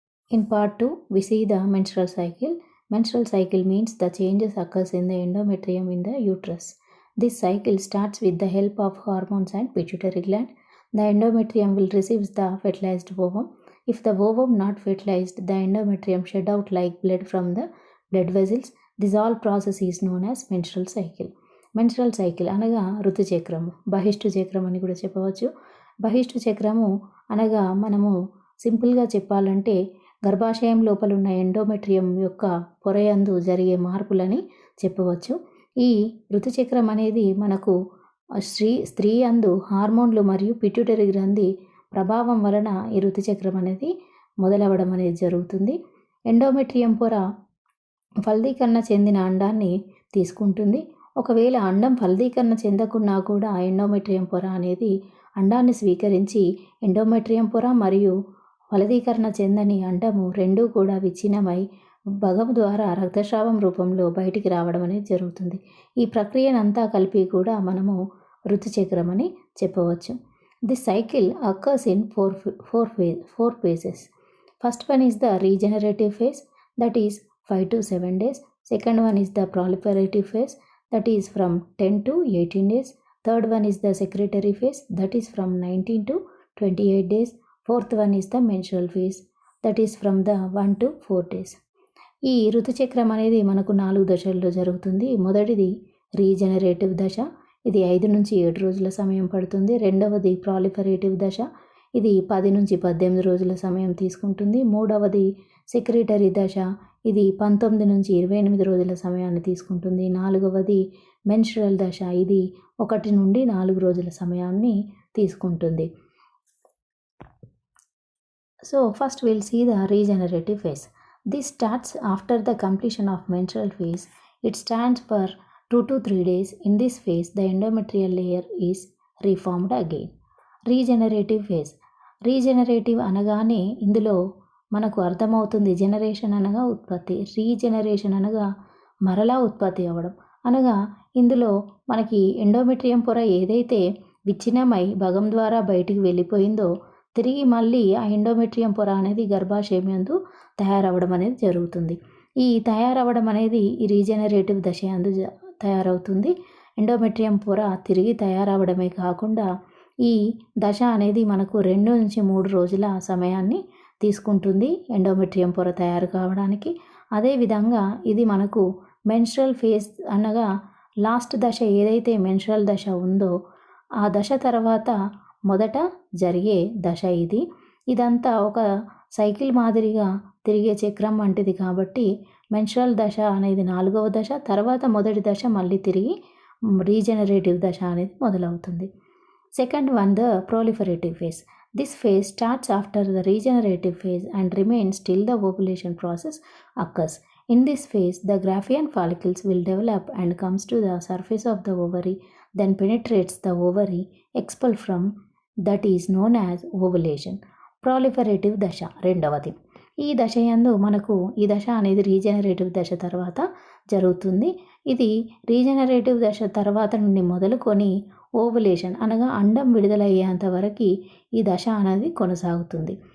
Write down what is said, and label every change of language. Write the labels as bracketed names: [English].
[English] In part 2, we see the menstrual cycle. Menstrual cycle means the changes occurs in the endometrium in the uterus. This cycle starts with the help of hormones and pituitary gland. The endometrium will receive the fertilized ovum. If the ovum not fertilized, the endometrium shed out like blood from the blood vessels. This all process is known as menstrual cycle. [Telugu] Menstrual cycle అనగా ఋతుచక్రము, బహిష్టు చక్రం అని కూడా చెప్పవచ్చు. బహిష్టు చక్రము అనగా మనము సింపుల్గా చెప్పాలంటే గర్భాశయం లోపల ఉన్న ఎండోమెట్రియం యొక్క పొరయందు జరిగే మార్పులని చెప్పవచ్చు. ఈ ఋతుచక్రం అనేది మనకు స్త్రీ అందు హార్మోన్లు మరియు పిట్యూటరీ గ్రంథి ప్రభావం వలన ఈ ఋతుచక్రం అనేది మొదలవడం అనేది జరుగుతుంది. ఎండోమెట్రియం పొర ఫలదీకరణ చెందిన అండాన్ని తీసుకుంటుంది. ఒకవేళ అండం ఫలదీకరణ చెందకున్నా కూడా ఎండోమెట్రియం పొర అనేది అండాన్ని స్వీకరించి ఎండోమెట్రియం పొర మరియు ఫలదీకరణ చెందని అండము రెండూ కూడా విచ్ఛిన్నమై భగం ద్వారా రక్తస్రావం రూపంలో బయటికి రావడం అనేది జరుగుతుంది. ఈ ప్రక్రియనంతా కలిపి కూడా మనము ఋతుచక్రం అని చెప్పవచ్చు. [English] This cycle occurs in four phases. First one is the regenerative phase, that is 5 to 7 days. Second one is the proliferative phase, that is from 10 to 18 days. Third one is the secretory phase, that is from 19 to 28 days. Fourth one is the menstrual phase, that is from the 1 to 4 days. [Telugu] ఈ ఋతుచక్రం అనేది మనకు 4 దశల్లో జరుగుతుంది. మొదటిది regenerative దశ, ఇది 5 నుంచి 7 రోజుల సమయం పడుతుంది. రెండవది ప్రాలిఫరేటివ్ దశ, ఇది 10 నుంచి 18 రోజుల సమయం తీసుకుంటుంది. మూడవది సెక్రటరీ దశ, ఇది 19 నుంచి 28 రోజుల సమయాన్ని తీసుకుంటుంది. నాలుగవది మెన్స్ట్రువల్ దశ, ఇది 1 నుండి 4 రోజుల సమయాన్ని తీసుకుంటుంది. [English] So first we'll see the regenerative phase. This starts after the completion of menstrual phase. It stands for 2 to 3 days. In this phase, the endometrial layer is reformed again. Regenerative phase. [Telugu] Regenerative అనగానే ఇందులో మనకు అర్థమవుతుంది generation అనగా ఉత్పత్తి, regeneration అనగా మరలా ఉత్పత్తి అవ్వడం. అనగా ఇందులో మనకి ఎండోమెట్రియం పొర ఏదైతే విచ్ఛిన్నమై భగం ద్వారా బయటికి వెళ్ళిపోయిందో తిరిగి మళ్ళీ ఆ ఎండోమెట్రియం పొర అనేది గర్భాశయం యందు తయారవ్వడం అనేది జరుగుతుంది. ఈ తయారవ్వడం అనేది ఈ రీజనరేటివ్ దశ యందు తయారవుతుంది. ఎండోమెట్రియం పొర తిరిగి తయారవ్వడమే కాకుండా ఈ దశ అనేది మనకు 2 నుంచి 3 రోజుల సమయాన్ని తీసుకుంటుంది ఎండోమెట్రియం పొర తయారు కావడానికి. అదేవిధంగా ఇది మనకు మెన్స్ట్రల్ ఫేజ్ అనగా లాస్ట్ దశ ఏదైతే మెన్స్ట్రల్ దశ ఉందో ఆ దశ తర్వాత మొదట జరిగే దశ ఇది. ఇదంతా ఒక సైకిల్ మాదిరిగా తిరిగే చక్రం వంటిది కాబట్టి మెన్స్ట్రల్ దశ అనేది 4వ దశ, తర్వాత మొదటి దశ మళ్ళీ తిరిగి రీజనరేటివ్ దశ అనేది మొదలవుతుంది. [English] Second one, the proliferative phase. This phase starts after the regenerative phase and remains till the ovulation process occurs. In this phase, the Graafian follicles will develop and comes to the surface of the ovary, then penetrates the ovary, expel from, that is known as ovulation. [Telugu] Proliferative దశ రెండవది. ఈ దశ యందు మనకు ఈ దశ అనేది regenerative దశ తర్వాత జరుగుతుంది. ఇది రీజనరేటివ్ దశ తర్వాత నుండి మొదలుకొని ఓవులేషన్ అనగా అండం విడుదలయ్యేంత వరకు ఈ దశ అనేది కొనసాగుతుంది.